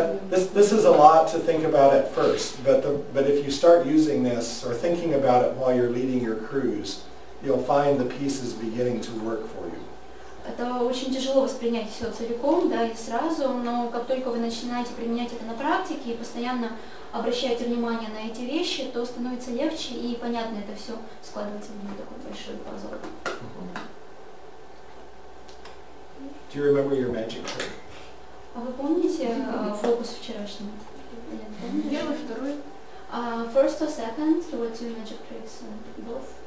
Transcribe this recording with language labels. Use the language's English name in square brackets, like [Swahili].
[English] This is a lot to think about at first, but if you start using this or thinking about it while you're leading your crews, you'll find the pieces beginning to work for you. [Russian] Это очень тяжело воспринять все целиком, да, и сразу, но как только вы начинаете применять это на практике и постоянно обращаете внимание на эти вещи, то становится легче и понятно это все складывается в один такой большой пазл. [English] Do you remember your magic trick? [Russian] А вы помните фокус вчерашний? Первый, второй. [English] First or second, there were 2 magic tricks, both.